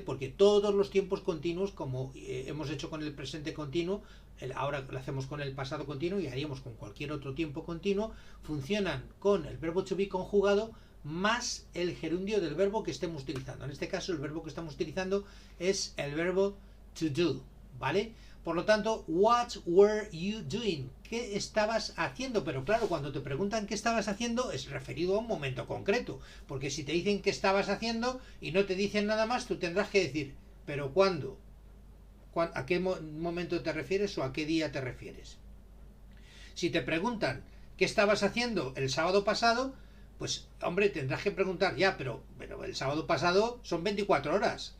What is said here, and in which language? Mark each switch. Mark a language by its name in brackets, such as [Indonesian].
[Spanish] Porque todos los tiempos continuos, como hemos hecho con el presente continuo, ahora lo hacemos con el pasado continuo y haríamos con cualquier otro tiempo continuo, funcionan con el verbo to be conjugado más el gerundio del verbo que estemos utilizando. En este caso el verbo que estamos utilizando es el verbo to do, ¿vale? Por lo tanto, [English] what were you doing? [Spanish] ¿Qué estabas haciendo? Pero claro, cuando te preguntan qué estabas haciendo es referido a un momento concreto. Porque si te dicen qué estabas haciendo y no te dicen nada más, tú tendrás que decir, ¿pero cuándo? ¿A qué momento te refieres o a qué día te refieres? Si te preguntan qué estabas haciendo el sábado pasado, pues hombre, tendrás que preguntar ya, pero el sábado pasado son 24 horas.